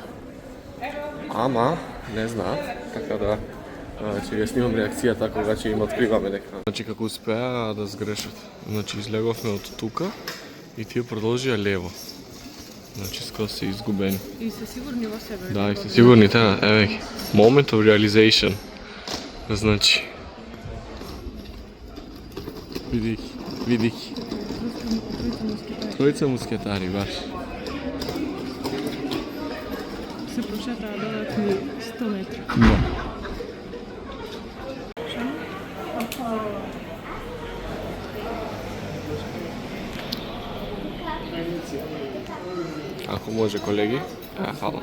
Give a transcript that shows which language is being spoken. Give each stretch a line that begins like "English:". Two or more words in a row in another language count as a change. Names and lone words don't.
Macedonian: Ама не знаат, така да ќе ја снимам реакцијата кога ќе им откриваме дека. Значи како успеа да сгрешат. Значи излеговме од тука и тие продолжија лево. Значи скоро се изгубени. И се сигурни во себе. Да, и се сигурни таа, еве ги.
English: Moment of realization.
Macedonian: Значи види. Тројца мускетари, баш. Се прошетаа додатни 100 метри. Да. Ако може, колеги. Фала.